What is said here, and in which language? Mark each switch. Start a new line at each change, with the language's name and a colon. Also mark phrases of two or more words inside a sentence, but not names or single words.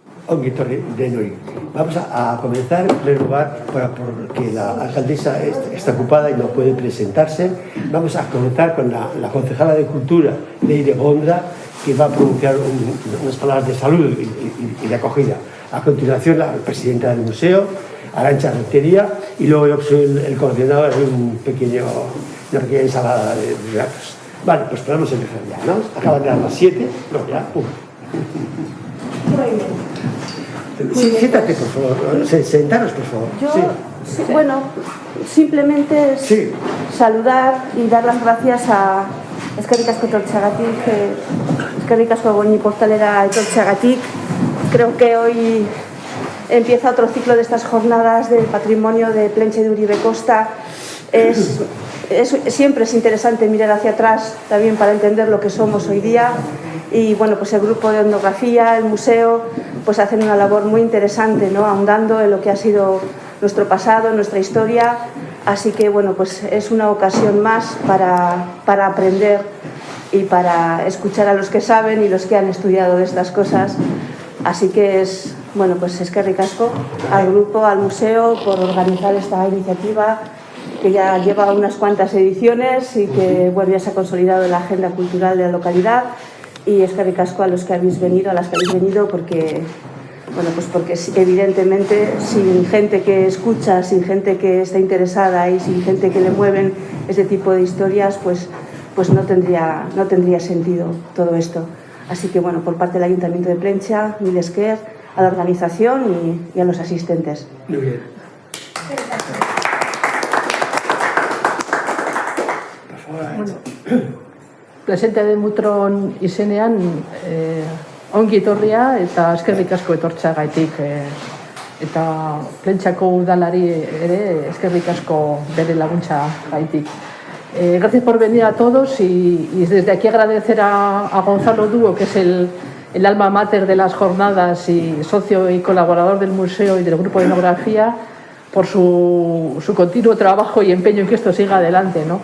Basque: ongi etorri denoi.
Spanish: Vamos a comenzar en primer lugar porque la alcaldesa está ocupada y no puede presentarse. Vamos a comenzar con la concejala de Cultura, Leire Gondra, que va a pronunciar unas palabras de salud y de acogida. A continuación, la presidenta del museo, Arantxa Rentería, y luego yo soy el coordinador de una pequeña ensalada de datos. Vale, pues podemos empezar ya, ¿no? Acaban de dar las 7, no, ya, pum. Sí, siéntate, por favor. Sentaros, por favor. Yo, sí. Bueno, simplemente es saludar y dar las gracias a
Basque: eskerrik asko etortzeagatik, eskerrik asko Goñi Portalera etortzeagatik.
Spanish: Creo que hoy empieza otro ciclo de estas jornadas del patrimonio de Plentzia de Uribe Costa. Siempre es interesante mirar hacia atrás también para entender lo que somos hoy día. Y bueno, pues el grupo de etnografía, el museo, pues hacen una labor muy interesante, ¿no? Ahondando en lo que ha sido nuestro pasado, nuestra historia. Así que bueno, pues es una ocasión más para aprender y para escuchar a los que saben y los que han estudiado de estas cosas. Así que bueno, pues
Basque: eskerrik asko
Spanish: al grupo, al museo, por organizar esta iniciativa que ya lleva unas cuantas ediciones y que bueno, ya se ha consolidado en la agenda cultural de la localidad. Y
Basque: eskerrik asko
Spanish: a los que habéis venido, a las que habéis venido, porque bueno, pues porque evidentemente sin gente que escucha, sin gente que está interesada y sin gente que le mueven este tipo de historias, pues no tendría sentido todo esto. Así que bueno, por parte del Ayuntamiento de Plentzia,
Basque: mil esker
Spanish: a la organización y a los asistentes. Muy bien.
Basque: Bueno, presente de Mutron izenean ongi etorria eta eskerrik asko etortzeagatik eta Plentziako udalari ere eskerrik asko bere laguntza gaitik.
Spanish: Gracias por venir a todos y desde aquí agradecer a Gonzalo Dúo, que es el alma mater de las jornadas y socio y colaborador del museo y del grupo de etnografía, por su continuo trabajo y empeño en que esto siga adelante, ¿no?